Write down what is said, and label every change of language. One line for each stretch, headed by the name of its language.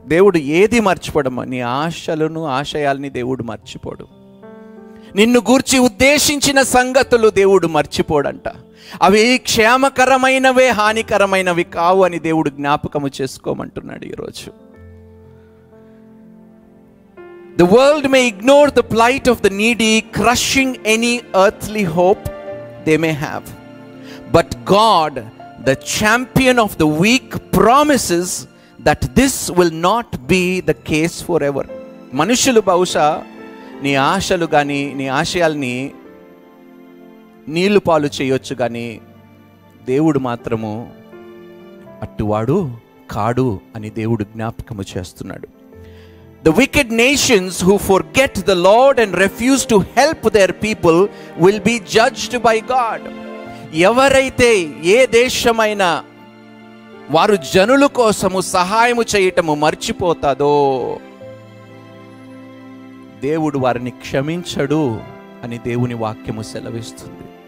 Telugu: దేవుడు ఏది మర్చిపోడమ్మా? నీ ఆశలను ఆశయాల్ని దేవుడు మర్చిపోడు. నిన్ను గూర్చి ఉద్దేశించిన సంగతులు దేవుడు మర్చిపోడంట. అవి క్షేమకరమైనవే, హానికరమైనవి కావు అని దేవుడు జ్ఞాపకము చేసుకోమంటున్నాడు ఈరోజు.
English: The world may ignore the plight of the needy, crushing any earthly hope they may have. But God, the champion of the weak, promises that this will not be the case forever.
Telugu: మనుషులు బహుశా నీ ఆశలు కానీ నీ ఆశయాల్ని నీళ్లు పాలు చేయొచ్చు, కానీ దేవుడు మాత్రము అట్టువాడు కాడు అని దేవుడు జ్ఞాపకము చేస్తున్నాడు.
English: The wicked nations who forget the Lord and refuse to help their people will be judged by God.
Telugu: ఎవరైతే ఏ దేశమైనా వారు జనుల కోసము సహాయము చేయటము మర్చిపోతాదో దేవుడు వారిని క్షమించడు అని దేవుని వాక్యము సెలవిస్తుంది.